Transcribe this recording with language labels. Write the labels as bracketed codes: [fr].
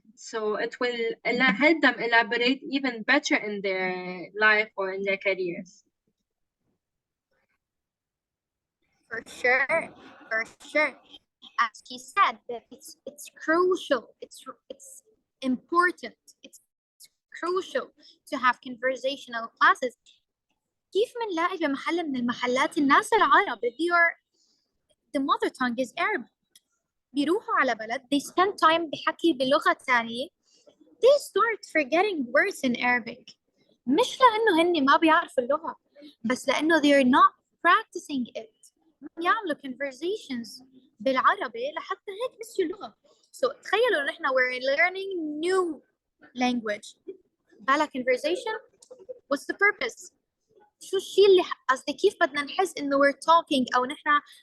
[en] So it will help them elaborate even better in their life or in their careers. For sure, for sure. As she said, that it's crucial, it's important, it's crucial to have conversational classes. [ar] كيف منلاقي بمحل من المحلات الناس العرب [en] the mother tongue is Arabic [ar] بيروحوا على بلد they spend time بحكي بلغة ثانية [en] they start forgetting words in Arabic [ar] مش لأنه هن ما بيعرفوا اللغة بس لأنه [en] they're not practicing it [ar] يعملوا conversations بالعربي لحتى هيك نسيوا اللغة. [en] So [ar] تخيلوا نحن [en] we're learning new language [ar] بلا [en] conversation. What's the purpose? [ar] شو الشيء اللي قصدي كيف بدنا نحس إنه [en] we're talking [ar] أو نحن